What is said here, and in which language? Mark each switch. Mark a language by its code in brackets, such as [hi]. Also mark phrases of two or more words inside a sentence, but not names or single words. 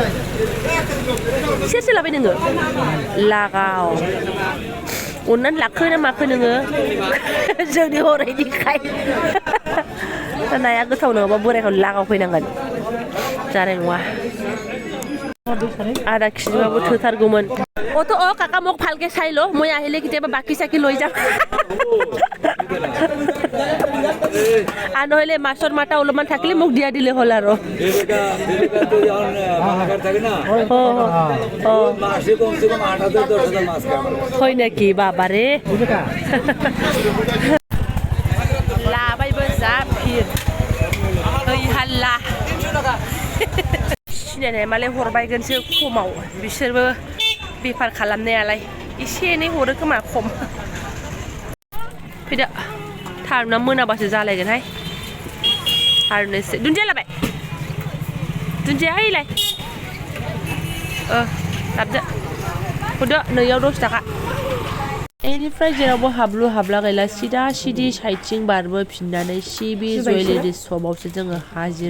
[brx] सेरसे लाबाय नोङो लागाव अननानै लाखो ना माखो नोङो जोंनि हरैनिखाय नाया गोथाव नङाबा बोरायखौ लागाव फैनांगोन जानाय नङा आधा केजिबाबो थोथारगौमोन [as] অতো কাকা মোক ভালকে চাই লো মই আহিলে কেতিয়াবা বাকি চাকি লৈ যাম আর নহলে মাছৰ মাথা অলপমান থাকিলে মোক দিয়া দিলে হ'ল আৰু হয় নাকি বাবাৰে [brx] लाबायबो जा फिर ओइ हाल्ला सिनायनाय मालाय हरबायगोनसो खमाव बिसोरबो बेफार खालामनायालाय एसे एनै हरो खोमा खम फैदो थारुना मोनाबासो जालायगोनहाय थारुननोसै दुन्दिया लाबाय दुन्दिया हैलाय लाबदो हरदो नैयाव 10 थाखा बेनिफ्राय जेरावबो हाबलु हाबला गैला सिदा सिदि साइडथिं बारबोफिननानै सिबि जुवेलारि शपआवसो जोङो हाजिरा